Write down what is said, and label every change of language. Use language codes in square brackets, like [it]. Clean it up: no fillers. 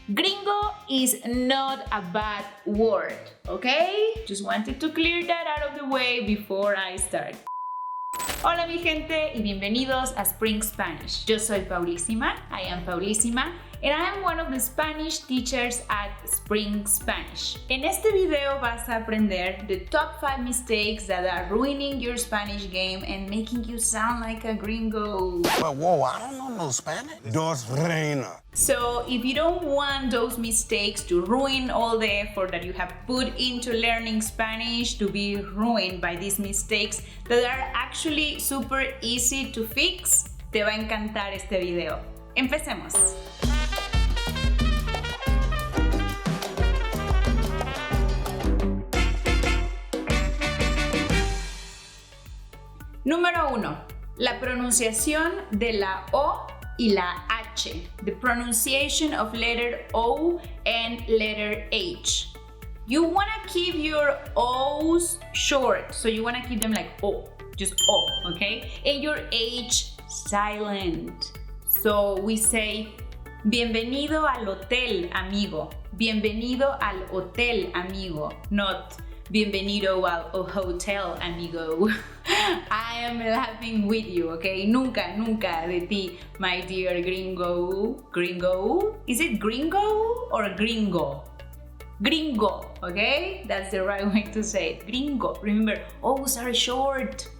[en] Gringo is not a bad word, okay? Just wanted to clear that out of the way before I start. [es] Hola mi gente y bienvenidos a Spring Spanish. Yo soy Paulísima, [en] I am Paulísima, and I am one of the Spanish teachers at Spring Spanish. [es] En este video vas a aprender [en] the top 5 mistakes that are ruining your Spanish game and making you sound like a gringo. Whoa, I don't know no Spanish. [es] Dos reina. [en] So if you don't want those mistakes to ruin all the effort that you have put into learning Spanish to be ruined by these mistakes that are actually super easy to fix, [es] te va a encantar este video. Empecemos. Número 1. La pronunciación de la O y la H. [en] The pronunciation of letter O and letter H. You want to keep your O's short, so you want to keep them like O, just O, okay? And your H silent. So we say, [es] bienvenido al hotel, amigo. Bienvenido al hotel, amigo. Not bienvenido al hotel, amigo. [en] I am laughing with you, okay? [es] Nunca, nunca de ti, [en] my dear gringo. [es] Gringo? [en] Is it gringo or gringo? Gringo, okay? That's the right way to say it. Gringo. Remember, O's are short.